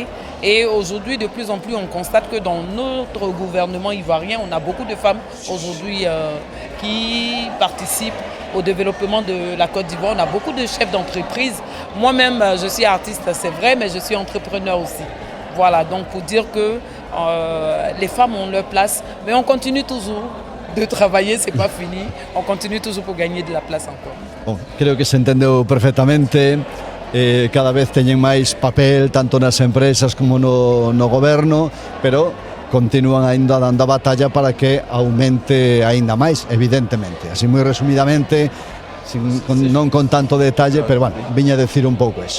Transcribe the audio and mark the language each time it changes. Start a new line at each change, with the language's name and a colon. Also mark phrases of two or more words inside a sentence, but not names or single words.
French: Et aujourd'hui, de plus en plus, on constate que dans notre gouvernement ivoirien, on a beaucoup de femmes aujourd'hui qui participent au développement de la Côte d'Ivoire. On a beaucoup de chefs d'entreprise. Moi-même, je suis artiste, c'est vrai, mais je suis entrepreneur aussi. Voilà, donc pour dire que les femmes ont leur place, mais on continue toujours de trabalhar, c'est pas fini, on continue toujours pour gagner de la place encore. Bon,
Galician: creo que se entendeu perfectamente. Cada vez teñen máis papel tanto nas empresas como no goberno, pero continúan aínda dando a batalla para que aumente aínda máis, evidentemente. Así moi resumidamente, non con tanto detalle, pero bueno, viña a decir un pouco eso.